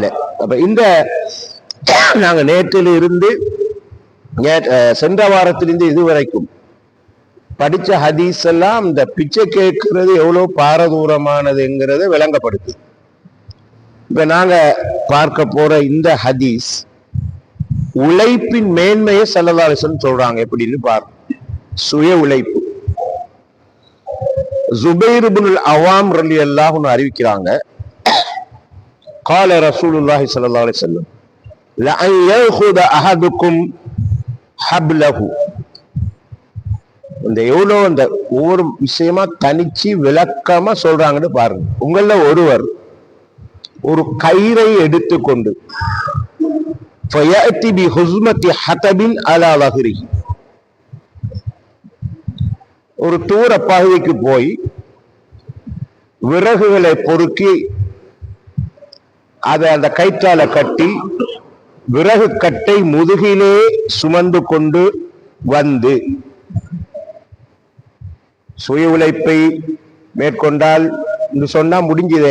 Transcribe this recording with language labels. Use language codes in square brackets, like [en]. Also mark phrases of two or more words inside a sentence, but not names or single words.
[ta] அப்ப இந்த நாங்க நேற்றில் இருந்து சென்ற வாரத்திலிருந்து இதுவரைக்கும் படிச்ச ஹதீஸ் எல்லாம் இந்த பிச்சை கேட்கிறது எவ்வளவு பாரதூரமானதுங்கிறத விளங்கப்படுத்து. இப்ப நாங்க பார்க்க போற இந்த ஹதீஸ் உழைப்பின் மேன்மையை [ar] صلى الله عليه وسلم [ta] சொல்றாங்க. எப்படின்னு பாருங்க. சுய உழைப்பு. ஜுபைர் இப்னுல் அவாம் [ar] رضي الله عنه [ta] அறிவிக்கிறாங்க, [ar] قال رسول الله صلى الله عليه وسلم لأن يأخذ أحدكم حبله. [ta] இந்த எவ்வளவு அந்த ஒவ்வொரு விஷயமா தனிச்சு விளக்கமா சொல்றாங்கன்னு பாருங்க. உங்கள ஒருவர் ஒரு கயிறை எடுத்துக்கொண்டு [ar] فيأتي بحزمة حطب على ظهره, [ta] ஒரு தூர பகுதிக்கு போய் விறகுகளை பொறுக்கி அதை அந்த கயிற்றால கட்டி விறகு கட்டை முதுகிலே சுமந்து கொண்டு வந்து சுய உழைப்பை மேற்கொண்டால் சொன்னா முடிஞ்சதே.